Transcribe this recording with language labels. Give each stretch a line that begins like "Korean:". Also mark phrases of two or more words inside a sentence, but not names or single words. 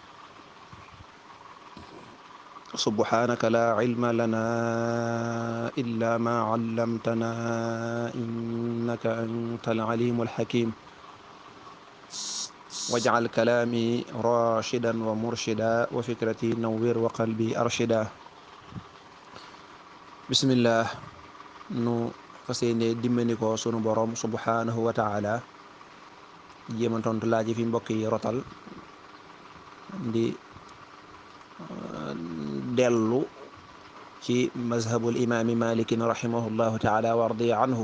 Arabic: سبحانك لا علم لنا إلا ما علمتنا إنك أنت العليم الحكيم. واجعل كلامي راشدا ومرشدا وفكرتي نوّر وقلبي أرشدا.
Wolof: bismillah nu fas yéene dimbali ko sunu borom
Arabic: سبحانه وتعالى
Wolof: jéem a tontu laaj fi mbokk yi rotal di dellu ci
Arabic: مذهب الإمام مالك رحمه الله تعالى ورضي عنه.